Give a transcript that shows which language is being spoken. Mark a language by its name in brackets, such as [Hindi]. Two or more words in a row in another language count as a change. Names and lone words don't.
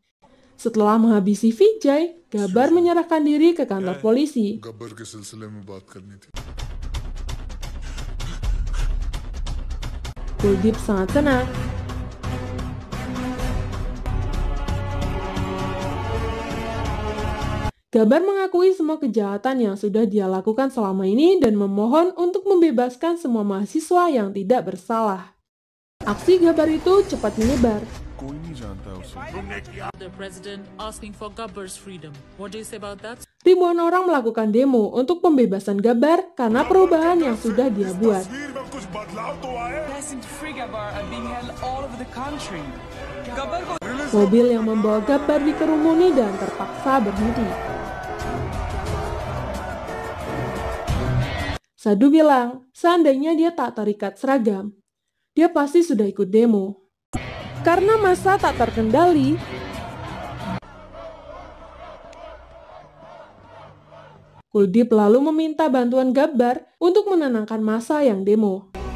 [Indonesian] Setelah menghabisi Vijay, Gabbar menyerahkan diri ke kantor polisi. [Hindi] गब्बर के सिलसिले में बात करनी थी। [Indonesian] Kuldeep sangat senang. Gabbar mengakui semua kejahatan yang sudah dia lakukan selama ini dan memohon untuk membebaskan semua mahasiswa yang tidak bersalah. Aksi Gabbar itu cepat menyebar. [Hindi] कोई नहीं जानता उसे। [English] The president asking for Gabbar's freedom. What do you say about that? [Indonesian] Ribuan orang melakukan demo untuk pembebasan Gabbar karena perubahan yang sudah dia buat. [Hindi] तस्वीर में कुछ बदलाव तो आए। [English] Innocent free Gabbar are being held all over the country. [Hindi] Gabbar ko [Indonesian] Mobil yang membawa Gabbar dikerumuni dan terpaksa berhenti. Sadhu bilang, seandainya dia tak terikat seragam, dia pasti sudah ikut demo. Karena massa tak terkendali, Kuldip lalu meminta bantuan Gabbar untuk menenangkan massa yang demo.